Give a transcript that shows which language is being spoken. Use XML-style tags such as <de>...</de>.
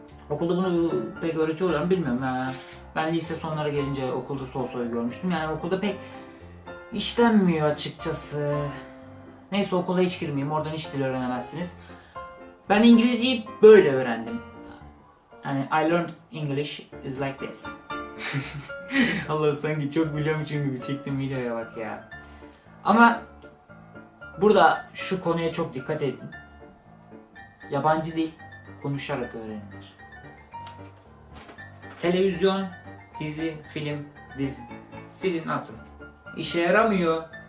<tr>Okulda bunu pek öğretiyorlar mı bilmiyorum. Ben lise sonlara gelince okulda so'yu görmüştüm. Yani okulda pek işlenmiyor açıkçası. Neyse okula hiç girmeyeyim. Oradan hiç dil öğrenemezsiniz. Ben İngilizceyi böyle öğrendim. Yani</tr> <en>I learned English is like this.</en> <tr>Allah'ım sanki çok biliyormuşum gibi çektim videoya bak ya. Ama burada şu konuya çok dikkat edin. Yabancı dil konuşarak öğrenilir. Televizyon, dizi, film, dizi. Silin atın. İşe yaramıyor.</tr>